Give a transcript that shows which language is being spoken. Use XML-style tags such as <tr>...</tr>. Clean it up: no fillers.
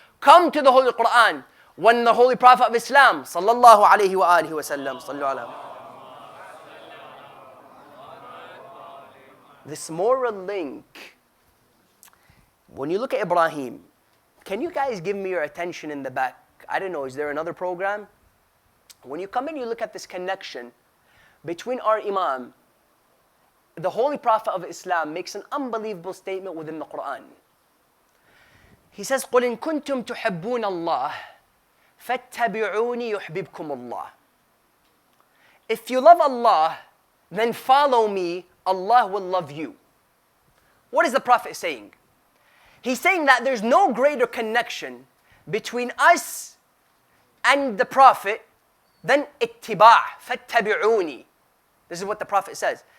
<en>Come to the Holy Quran. When the Holy Prophet of Islam, sallallahu alayhi wa alihi wa sallam, sallallahu alayhi, this moral link, when you look at Ibrahim, can you guys give me your attention in the back? I don't know, is there another program? When you come in, you look at this connection between our Imam. The Holy Prophet of Islam makes an unbelievable statement within the Quran. He says,</en> <ar>قُلْ إِن كُنْتُمْ تُحِبُّونَ اللَّهِ فَاتَّبِعُونِي يُحْبِبْكُمُ اللَّهِ.</ar> <en>If you love Allah, then follow me, Allah will love you. What is the Prophet saying? He's saying that there's no greater connection between us and the Prophet than ittiba', fattabi'uni. This is what the Prophet says.</en>